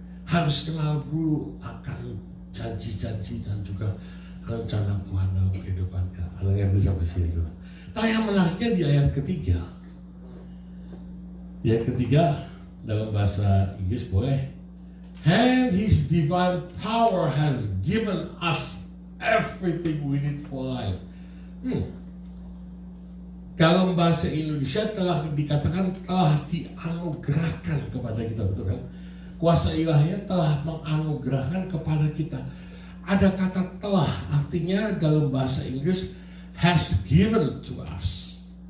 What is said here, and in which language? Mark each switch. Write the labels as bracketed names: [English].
[Indonesian] Harus kenal dulu akan janji-janji dan juga rencana Tuhan dalam kehidupan kita. Ada yang bisa sampai sini. Nah, yang menariknya di ayat ketiga. Ayat ketiga dalam bahasa Inggris boleh. [English] And His divine power has given us everything we need for life. [Indonesian] Dalam bahasa Indonesia telah dikatakan telah dianugerahkan kepada kita, betul kan? Kuasa ilahiyah telah menganugerahkan kepada kita. Ada kata telah, artinya dalam bahasa Inggris [English] has given to us.